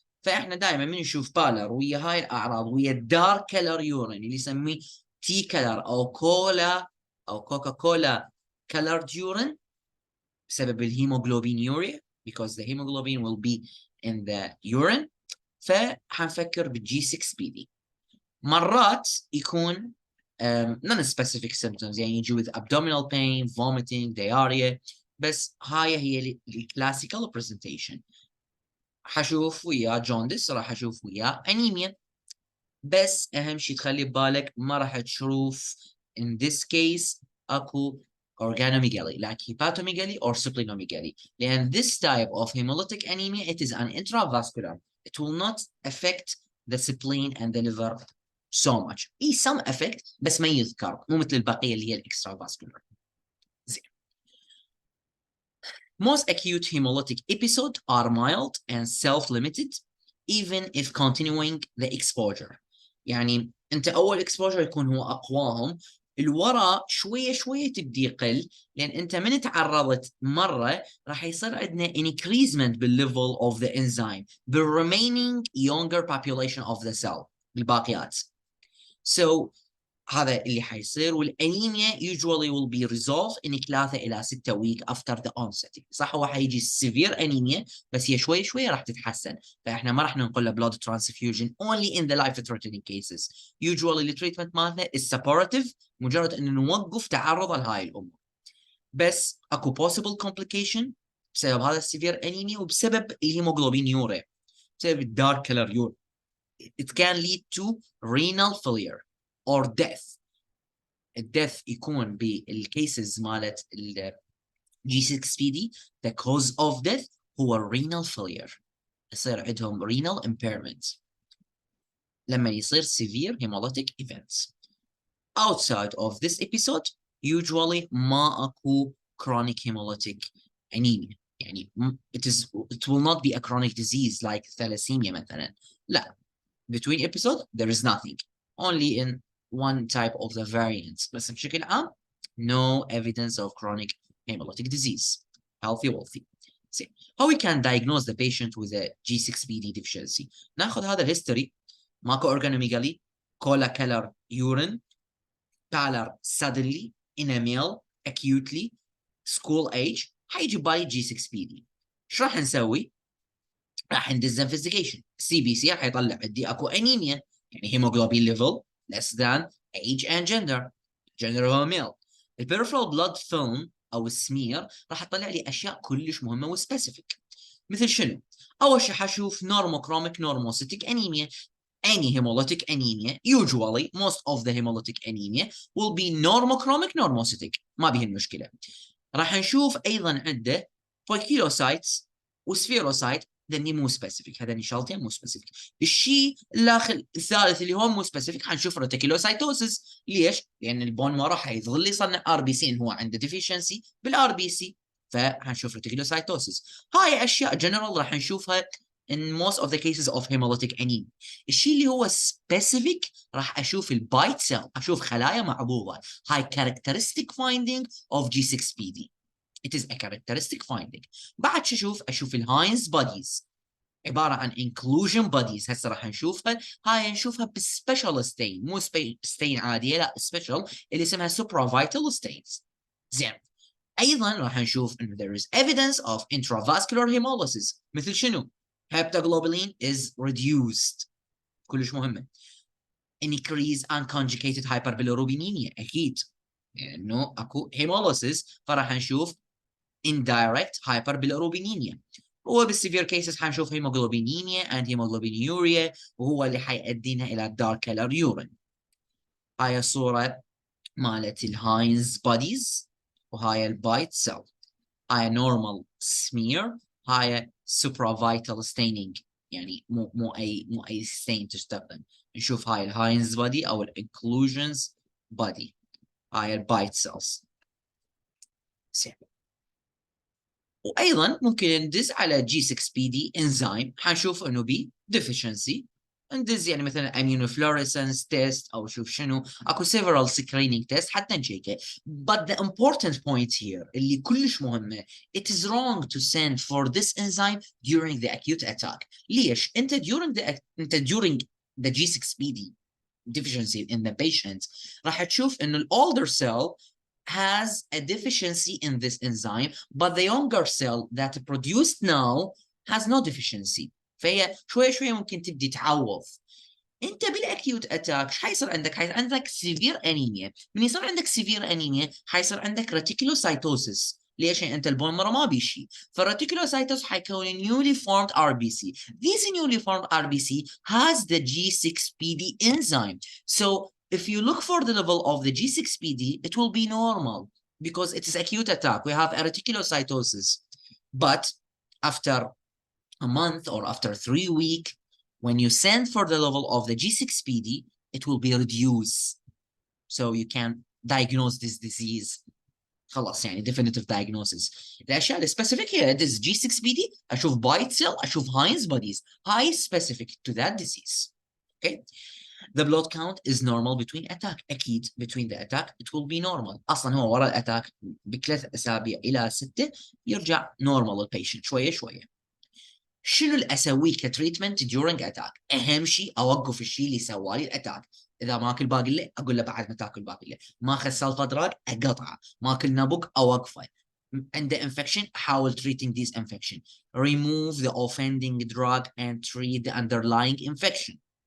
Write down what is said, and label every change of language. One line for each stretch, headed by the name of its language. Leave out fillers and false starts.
Arabic: فاحنا دائما من نشوف بالر ويا هاي الاعراض ويا الدارك كلر يورين اللي يسميه تي كلر او كولا او كوكا كولا كلر يورين بسبب الهيموغلوبين يوريا
English: because the hemoglobin will be in the urine.
Arabic: فحنفكر بالجي 6 بي دي. مرات يكون
English: non-specific symptoms
Arabic: يعني يجي
English: with abdominal pain, vomiting, diarrhea.
Arabic: بس هاي هي الكلاسيكال presentation. حشوف وياه جوندس راح اشوف وياه انيميا. بس اهم شيء تخلي ببالك ما راح تشوف
English: in this case اكو organomegaly like hepatomegaly or splenomegaly لأن this type of hemolytic anemia it is an intravascular. It will not affect the spleen and the liver so much. some effect
Arabic: بس ما يذكر مو مثل البقية اللي هي الاكسترافاسكولار. زين.
English: Most acute hemolytic episodes are mild and self-limited even if continuing the exposure.
Arabic: يعني انت اول exposure يكون هو اقواهم الوراء شويه شويه تبدي يقل لان انت من تعرضت مره راح يصير عندنا increasement بال
English: level of the enzyme
Arabic: بال
English: remaining younger population of the cell
Arabic: الباقيات.
English: So
Arabic: هذا اللي حيصير والانيميا
English: usually will be resolved in 3 إلى 6 week after the onset.
Arabic: صح هو حيجي severe انيميا بس هي شوي شوي راح تتحسن فاحنا ما راح ننقل له
English: blood transfusion only in the life threatening cases.
Arabic: Usually التريتمنت مالنا
English: is supportive
Arabic: مجرد انه نوقف تعرضه لهاي الامور. بس اكو possible complication بسبب هذا السيفير انيميا وبسبب الهيموغلوبين يوريا بسبب الدارك كلر يوريا
English: it can lead to renal failure or death. الdeath يكون بالcases مالت ال G6PD the cause of death هو renal failure.
Arabic: يصير عندهم
English: renal impairment
Arabic: لما يصير
English: severe hemolytic events. Outside of this episode usually
Arabic: ما أكو
English: chronic hemolytic anemia. يعني it will not be a chronic disease like thalassemia مثلا.
Arabic: لا.
English: Between episodes there is nothing. Only in one type of the variants.
Arabic: بس بشكل عام
English: no evidence of chronic hemolytic disease. Healthy, wealthy. See, how we can diagnose the patient with a G6PD deficiency.
Arabic: ناخذ هذا الهيستوري.
English: ماكو organomegaly, cola color urine, pallor suddenly in a male, acutely, school age,
Arabic: حيجي بالي
English: G6PD.
Arabic: ايش راح نسوي؟ راح ندز انفستيجيشن. سي بي سي راح يطلع عندي اكو انيميا، يعني هيموجلوبين ليفل
English: less than age and gender. gender هو male.
Arabic: البيرفرال بلاد فيلم او السمير راح يطلع لي اشياء كلش مهمه وسبيسيفيك. مثل شنو؟ اول شيء حشوف
English: normochromic normocytic anemia. Any hemolytic anemia, usually most of the hemolytic anemia will be normochromic normocytic.
Arabic: ما به المشكله. راح نشوف ايضا عنده poikilocytes وسفيروسايت لاني مو سبيسيفيك. هذني شغلتين مو سبيسيفيك. الشيء الاخر الثالث اللي هو مو سبيسيفيك حنشوف ريتيكولوسايتوسيس. ليش؟ لان البون ما راح يظل يصنع ار بي سي، هو عنده ديفيشنسي بالار بي سي، فحنشوف ريتيكولوسايتوسيس. هاي اشياء جنرال راح نشوفها
English: in most of the cases of hemolytic anemia.
Arabic: الشيء اللي هو specific راح اشوف البايت سيل، اشوف خلايا معبوضه.
English: هاي characteristic finding of G6PD. It is a characteristic finding.
Arabic: بعد شو اشوف الهاينز بوديز، عباره عن
English: inclusion bodies.
Arabic: هسه راح نشوفها. هاي نشوفها بالسبيشال ستين، مو ستين عاديه، لا سبيشال اللي اسمها supravital stains. زين. ايضا راح نشوف انه
English: there is evidence of intravascular hemolysis.
Arabic: مثل شنو؟
English: heptoglobulin is reduced.
Arabic: كلش مهمه.
English: increase unconjugated hyperbilirubinemia
Arabic: اكيد انه اكو
English: hemolysis،
Arabic: فراح نشوف
English: indirect hyperbilirubinemia.
Arabic: هو بالسيفير كيسز حنشوف هيموجلوبينيميا and هيموجلوبينيوريا، وهو اللي حيأدينا الى
English: dark color urine.
Arabic: هاي الصورة مالت الهاينز بوديز، وهاي البايت سيل. هاي
English: normal smear،
Arabic: هاي supravital staining، يعني مو اي stain تستخدم. نشوف هاي الهاينز بودي او الانكلوجنز بودي. هاي البايت سيلز. وايضا ممكن ندز على جي 6 بي دي انزيم، حنشوف انه بي deficiency. ندز يعني مثلا
English: immunofluorescence test
Arabic: او شوف شنو، اكو
English: several screening test
Arabic: حتى نشيكه.
English: but the important point here
Arabic: اللي كلش مهمه،
English: it is wrong to send for this enzyme during the acute attack.
Arabic: ليش؟ انت
English: during the G6PD deficiency in the patient
Arabic: راح تشوف انه
English: older cell has a deficiency in this enzyme, but the younger cell that produced now has no deficiency.
Arabic: فهي شوي ممكن تبدي تعوض. انت بالاكيوت اتاك ايش حيصير عندك؟ حيصير عندك سيفير انيميا. من يصير عندك سيفير انيميا حيصير عندك ريتيكولوسايتوسيس. ليش؟ انت البون مره ما بيشي، فالريتيكولوسايتوس حيكون newly formed RBC.
English: This newly formed RBC has the G6PD enzyme. So if you look for the level of the G6PD, it will be normal because it is acute attack. We have a reticulocytosis. But after a month or after 3 weeks, when you send for the level of the G6PD, it will be reduced. So you can diagnose this disease.
Arabic: خلاص يعني
English: definitive diagnosis.
Arabic: الاشياء السبيسيفيك هي
English: this G6PD،
Arabic: اشوف بايت سيل، اشوف هاينز بوديز.
English: هاي specific to that disease. Okay. The blood count is normal between attack. أكيد between the attack it will be normal.
Arabic: أصلا هو ورا الأتاك ب3 أسابيع إلى 6 يرجع normal البيشنت شوية. شنو اللي أسويه كتريتمنت
English: during attack؟
Arabic: أهم شيء أوقف الشيء اللي سوالي الأتاك. إذا ماكل باقي الليل أقول له بعد ما تاكل باقي الليل. ما أخذ سلفا دراج أقطعه. ماكل نابوك أوقفه.
English: عنده infection أحاول treating this infection. Remove the offending drug and treat the underlying infection.